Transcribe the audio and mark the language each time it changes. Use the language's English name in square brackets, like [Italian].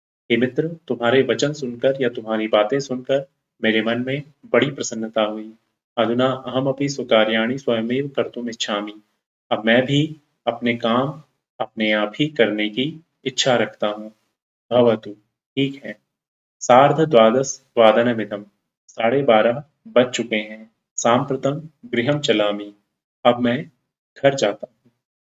[Hindi] हे मित्र, तुम्हारे वचन सुनकर या तुम्हारी बातें सुनकर मेरे मन में बड़ी प्रसन्नता हुई। [Sanskrit] अधुना अहमपि स्वकार्याणि स्वयमेव कर्तुम् इच्छामि। [Hindi] अब मैं भी अपने काम अपने आप ही करने की इच्छा रखता हूँ। भवतु, ठीक है। सार्धद्वादशवादनमिदं, 12:30 बज चुके हैं। [Sanskrit] साम्प्रतं गृहं चलामि, [Hindi] अब मैं घर जाता हूँ।